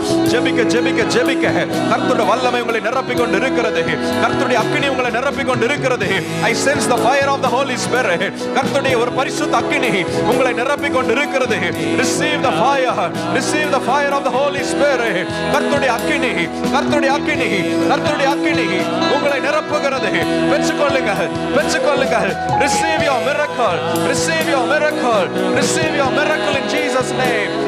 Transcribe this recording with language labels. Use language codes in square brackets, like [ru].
[ta] ஜெபிக்க ஜெபிக்க ஜெபிக்க கர்த்தருடைய வல்லமை உங்களை நிரப்பிக் கொண்டு இருக்கிறது. கர்த்தருடைய அக்கினி உங்களை நிரப்பிக் கொண்டு இருக்கிறது. [en] I sense the fire of the Holy Spirit. [ta] கர்த்தருடைய ஒரு பரிசுத்த அக்கினி உங்களை நிரப்பிக் கொண்டு இருக்கிறது. [en] Receive the fire, receive the fire of the Holy Spirit. [ta] கர்த்தருடைய அக்கினி, கர்த்தருடைய அக்கினி, கர்த்தருடைய அக்கினி உங்களை நிரப்புகிறது. பெற்றுக்கொள்ளுங்க, பெற்றுக்கொள்ளுங்க. [en] Receive your miracle, receive your miracle, receive your miracle in Jesus name.